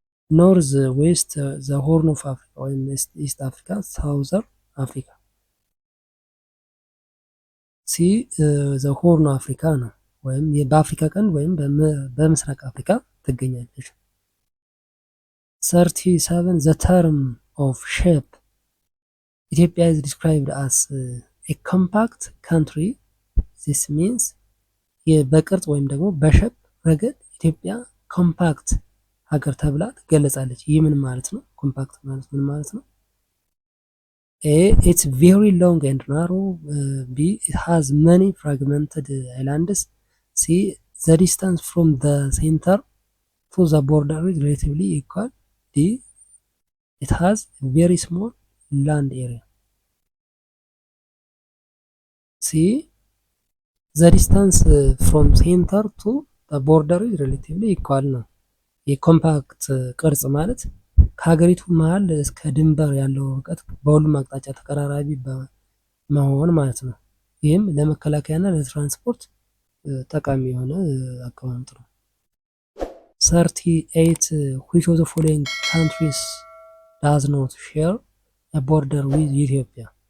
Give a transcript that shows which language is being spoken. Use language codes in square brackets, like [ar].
[en] ኖርዝ፣ ዌስት፣ ዘ ሆርን ኦፍ አፍሪካ ወይም ኢስት አፍሪካ፣ ሳውዘር አፍሪካ። [am] ሲ ዘ ሆርን አፍሪካ ነው ወይም በአፍሪካ ቀንድ ወይም በምስራቅ አፍሪካ ትገኛለች። [en] 37 the term of shape Ethiopia is described as a compact country. this means [am] በቅርጽ ወይም ደግሞ በሸፕ ረገድ ኢትዮጵያ ኮምፓክት ሀገር ተብላ ትገለጻለች። ይህ ምን ማለት ነው? ኮምፓክት ማለት ምን ማለት ነው? [en] A it's very long and narrow. B it has many fragmented islands. C the distance from the center to the border is relatively equal. D it has a very small land area. C the distance from center to the border is relatively equal [am] ነው። የኮምፓክት ቅርጽ ማለት ከሀገሪቱ መሀል እስከ ድንበር ያለው ርቀት በሁሉም አቅጣጫ ተቀራራቢ መሆን ማለት ነው። ይህም ለመከላከያና ለትራንስፖርት ጠቃሚ የሆነ አቀማመጥ ነው። [en] 38 which of the following countries does not share a border with Ethiopia?